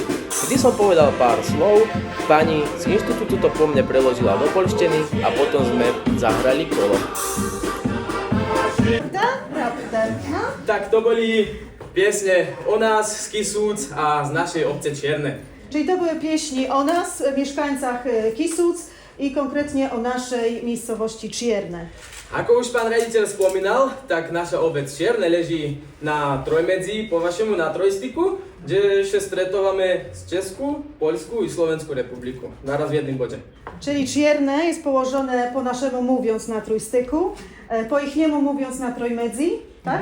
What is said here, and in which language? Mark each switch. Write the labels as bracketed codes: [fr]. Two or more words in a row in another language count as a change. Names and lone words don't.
[sk] Vždy som povedal pár slov, pani z inštitútu to po mne preložila do poľštiny a potom sme zahrali kolo. Tak to boli piesne o nás z Kisúc a z našej obce Čierne. [pl] Czyli to były pieśni o nas, mieszkańcach Kisúc i konkretnie o naszej miejscowości Čierne. [sk] Ako už pán riaditeľ spomínal, tak naša obec Čierne leží na Trojmedzi, po vašemu na trojstyku, kde ešte stretávame z Česku, Poľsku i Slovenskú republiku. [pl] Naraz w jednym bocie. Czyli Čierne jest położone po naszemu mówiąc na trójstyku, po ichniemu mówiąc na Trojmedzi, tak?